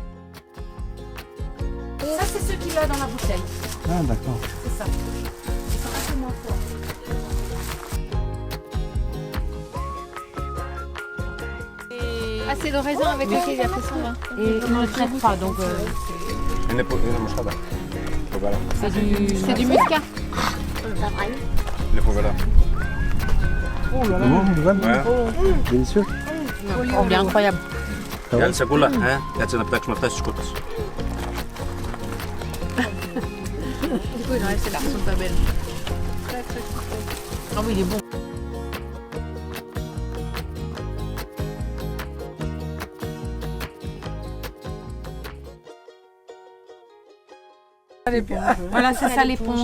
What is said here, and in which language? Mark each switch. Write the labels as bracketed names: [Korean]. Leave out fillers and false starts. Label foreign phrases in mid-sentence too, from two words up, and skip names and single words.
[French] Ça, c'est ce qu'il a dans la bouteille. Ah d'accord. C'est ça. Ils sont un peu moins forts. Ah, c'est le raisin avec lequel il a fait son vin. Et il ne le traite pas, donc [Greek] Είναι μοσχάτα. Φοβερά. [French] C'est du muscat. [Greek] Είναι φοβερά. [French] Délicieux. Oh, bien incroyable. [Greek] Για άλλη σακούλα, κάτσε να πετάξουμε αυτά στις σκούτες. [French] Du coup, il reste là, sont pas belles. Ah oui, il est bon. voilà, c'est ça l'éponge.